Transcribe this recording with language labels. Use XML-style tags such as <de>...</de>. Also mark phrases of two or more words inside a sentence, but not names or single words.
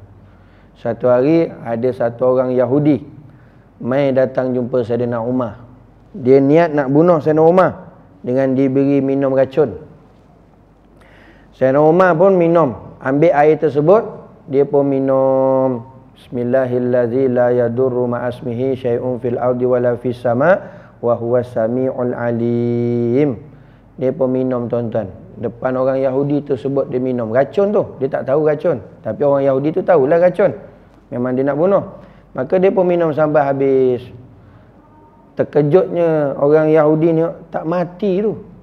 <ms>Satu hari ada satu orang Yahudi mai datang jumpa Saidina Umar. Dia niat nak bunuh Saidina Umar dengan diberi minum racun. Saidina Umar pun minum, ambil air tersebut, dia pun minum.</ms> <ar>بسم الله الرحمن الرحيم، لا يضر مع اسمه شيء في الأرض ولا في السماء وهو السميع العليم.</ar> <ms>Dia pun minum tuan-tuan. Depan orang Yahudi tu sebut dia minum racun tu. Dia tak tahu racun, tapi orang Yahudi tu tahulah racun. Memang dia nak bunuh. Maka dia pun minum sampai habis. Terkejutnya orang Yahudi ni tak mati tu.</ms>